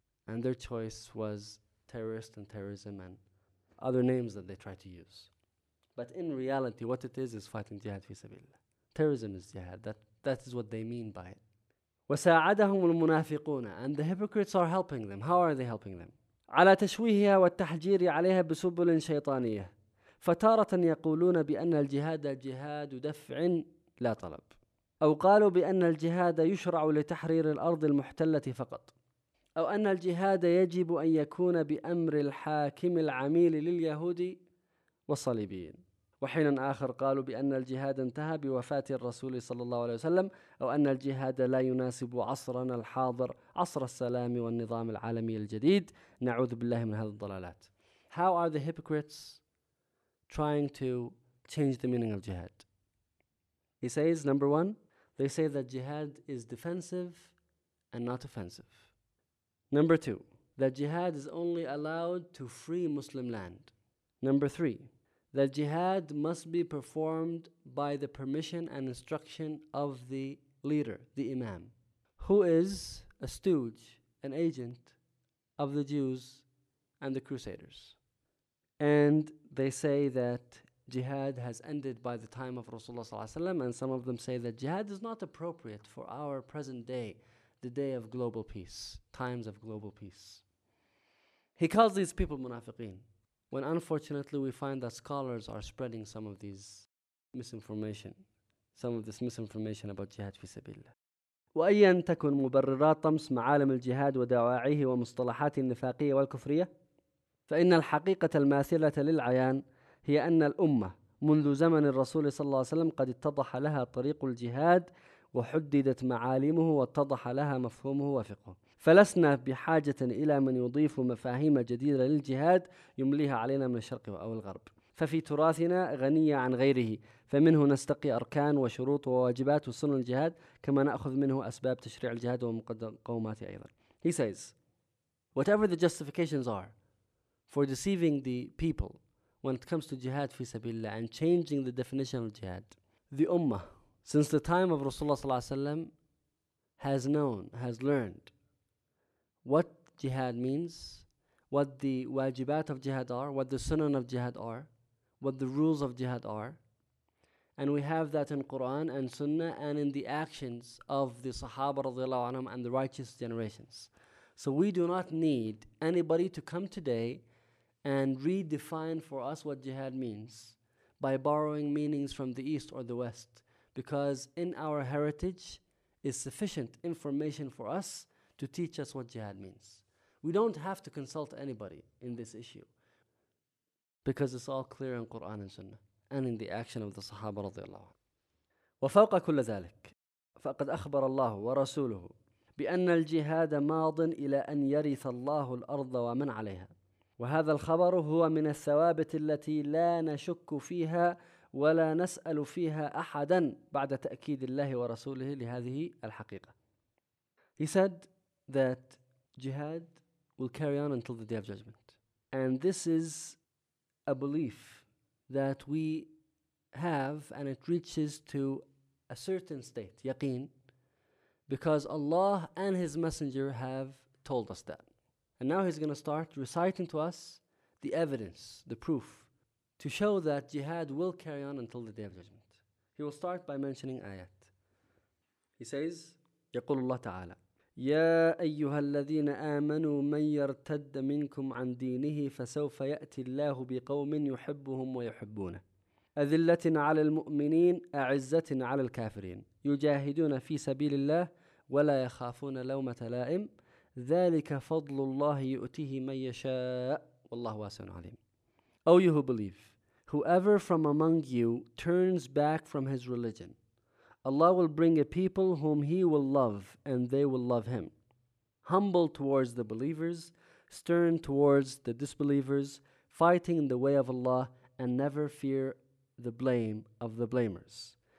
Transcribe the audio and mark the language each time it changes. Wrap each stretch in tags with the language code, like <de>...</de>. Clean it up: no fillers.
<en>And their choice was terrorist and terrorism and other names that they try to use. But in reality, what it is fighting jihad fi sabilillah. Terrorism is jihad. That is what they mean by it.</en> <ar>وساعدهم المنافقون,</ar> <en>and the hypocrites are helping them. How are they helping them?</en> <ar>على تشويهها والتحجير عليها بسبل شيطانية. فتارة يقولون بأن الجهاد جهاد دفع لا طلب. أو قالوا بأن الجهاد يشرع لتحرير الأرض المحتلة فقط. أو أن الجهاد يجب أن يكون بأمر الحاكم العميل لليهود والصليبيين. وحين آخر قالوا بأن الجهاد انتهى بوفاة الرسول صلى الله عليه وسلم, أو أن الجهاد لا يناسب عصرنا الحاضر, عصر السلام والنظام العالمي الجديد. نعوذ بالله من هذه الضلالات.</ar> <en>How are the hypocrites trying to change the meaning of jihad? He says, number one, they say that jihad is defensive and not offensive. Number two, that jihad is only allowed to free Muslim land. Number three, that jihad must be performed by the permission and instruction of the leader, the imam, who is a stooge, an agent of the Jews and the Crusaders. And they say that jihad has ended by the time of Rasulullah صلى الله عليه وسلم, and some of them say that jihad is not appropriate for our present day, the day of global peace, times of global peace. He calls these people munafiqeen, when unfortunately we find that scholars are spreading some of these misinformation, some of this misinformation about jihad fi sabilillah.</en> <ar>وأيًا تكن مبررات طمس معالم الجهاد ودواعيه ومصطلحات النفاقية والكفرية, فإن الحقيقة الماثلة للعيان هي أن الأمة منذ زمن الرسول صلى الله عليه وسلم قد اتضح لها طريق الجهاد وحددت معالمه واتضح لها مفهومه وفقه, فلسنا بحاجة إلى من يضيف مفاهيم جديدة للجهاد يمليها علينا من الشرق أو الغرب, ففي تراثنا غنية عن غيره, فمنه نستقي أركان وشروط وواجبات وسنن الجهاد, كما نأخذ منه أسباب تشريع الجهاد ومقوماته أيضا.</ar> <en>He says, whatever the justifications are for deceiving the people when it comes to jihad fi sabilillah and changing the definition of jihad, the ummah, since the time of Rasulullah صلى الله عليه وسلم, has known, has learned what jihad means, what the wajibat of jihad are, what the sunan of jihad are, what the rules of jihad are. And we have that in Quran and sunnah and in the actions of the sahaba رضي الله عنهم and the righteous generations. So we do not need anybody to come today and redefine for us what jihad means by borrowing meanings from the East or the West. Because in our heritage is sufficient information for us to teach us what jihad means. We don't have to consult anybody in this issue because it's all clear in Quran and Sunnah and in the action of the Sahaba رضي الله عنه.</en> <ar>وفوق كل ذلك فقد أخبر الله ورسوله بأن الجهاد ماض إلى أن يرث الله الأرض ومن عليها, وهذا الخبر هو من الثوابت التي لا نشك فيها ولا نسأل فيها أحدا بعد تأكيد الله ورسوله لهذه الحقيقة.</ar> <en>He said that jihad will carry on until the day of judgment. And this is a belief that we have, and it reaches to a certain state, yaqeen, because Allah and His Messenger have told us that. And now he's going to start reciting to us the evidence, the proof, to show that jihad will carry on until the day of judgment. He will start by mentioning ayat. He says,</en> <ar>يقول الله تعالى يا أيها الذين آمنوا من يرتد منكم عن دينه فسوف يأتي الله بقوم يحبهم ويحبونه أذلة على المؤمنين أعزة على الكافرين يجاهدون في سبيل الله ولا يخافون لومة لائم ذلك فضل الله يؤتيه من يشاء والله واسع عليم.</ar> <en>O you who believe, whoever from among you turns back from his religion, Allah will bring a people whom He will love and they will love Him. Humble towards the believers, stern towards the disbelievers, fighting in the way of Allah and never fear the blame of the blamers.</en>